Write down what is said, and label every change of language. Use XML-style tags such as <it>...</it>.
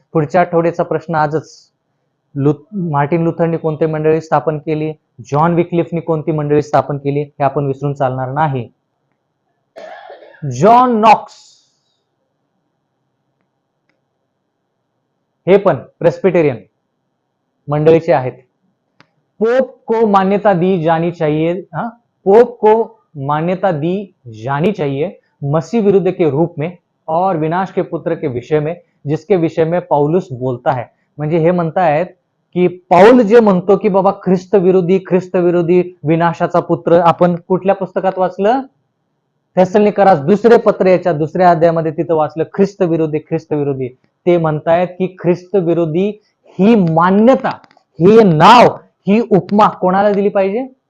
<mr>पुढच्या आठवड्याचा प्रश्न आजच. मार्टिन लुथरने कोणती मंडळी स्थापन केली? जॉन विक्लिफने कोणती मंडळी स्थापन केली? हे आपण विसरून चालणार नाही. जॉन नॉक्स हे पण प्रेस्बिटेरियन मंडळीचे आहेत.</mr> <hi>पोप को मान्यता दी जानी चाहिए. पोप को मान्यता दी जानी चाहिए मसीह विरुद्ध के रूप में और विनाश के पुत्र के विषय में जिसके विषय में पौलुस बोलता है.</hi> <mr>म्हणजे हे म्हणतायत की पाऊल जे म्हणतो की बाबा ख्रिस्त विरोधी विनाशाचा पुत्र, आपण कुठल्या पुस्तकात वाचलं? थेसलोनिकरास दुसरे पत्र याच्या दुसऱ्या अध्यायामध्ये तिथं वाचलं ख्रिस्त विरोधी. ते म्हणतायत की ख्रिस्त विरोधी ही मान्यता, ही नाव, ही उपमा कोणाला दिली पाहिजे?</mr>